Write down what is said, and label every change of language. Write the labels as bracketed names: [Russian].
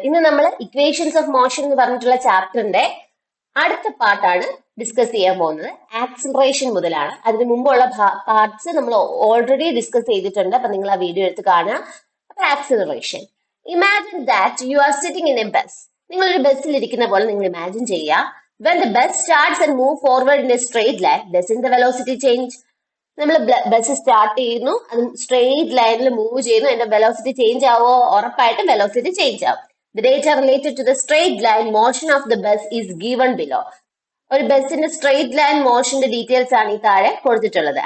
[Malayalam] ഇന്ന് നമ്മൾ equations of motion എന്ന് പറഞ്ഞിട്ടുള്ള ചാപ്റ്ററിന്റെ അടുത്ത പാർട്ടാണ് ഡിസ്കസ് ചെയ്യാൻ പോകുന്നത്. ആക്സിലറേഷൻ മുതലാണ്. അതിന് മുമ്പുള്ള പാർട്സ് നമ്മൾ ഓൾറെഡി ഡിസ്കസ് ചെയ്തിട്ടുണ്ട്. അപ്പൊ നിങ്ങൾ ആ വീഡിയോ എടുത്ത് കാണുക. അപ്പൊ acceleration, [English] Imagine that you are sitting in a bus. [Malayalam] നിങ്ങളൊരു ബസ്സിൽ ഇരിക്കുന്ന പോലെ നിങ്ങൾ ഇമാജിൻ ചെയ്യുക. [English] When the bus starts and move forward in a straight line, doesn't the velocity change? [Malayalam] നമ്മൾ ബസ് സ്റ്റാർട്ട് ചെയ്യുന്നു, അത് സ്ട്രെയിറ്റ് ലൈനിൽ മൂവ് ചെയ്യുന്നു, അതിന്റെ വെലോസിറ്റി ചേഞ്ച് ആവോ? ഉറപ്പായിട്ടും വെലോസിറ്റി ചേഞ്ച് ആവും. [English] The data related to the straight line motion of the bus is given below. [Malayalam] ഒരു ബസിന്റെ സ്ട്രെയിറ്റ് ലൈൻ മോഷന്റെ ഡീറ്റെയിൽസ് ആണ് ഈ താഴെ കൊടുത്തിട്ടുള്ളത്.